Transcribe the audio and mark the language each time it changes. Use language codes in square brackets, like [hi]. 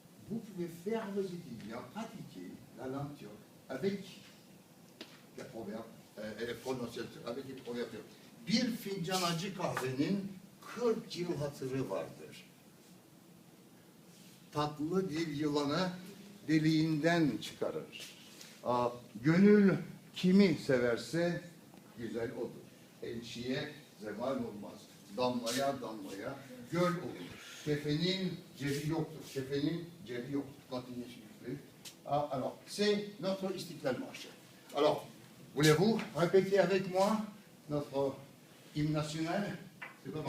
[fr] Vous pouvez faire vos étudiants pratiquer la langue turque avec les proverbes, et les prononciations, avec les proverbes turcs. [tr] Bir fincan acı kahvenin 40 yıl hatırı vardır. Tatlı dil yılanı deliğinden çıkarır. Gönül kimi severse güzel olur. Elçiye zeval olmaz. Damlaya damlaya göl olur. Kefenin cebi yoktur. Kefenin cebi yoktur. [fr] Continuez s'il vous plaît. Ah, alors, c'est notre Istiklal March. Alors, voulez-vous répéter avec moi notre hymne national? C'est pas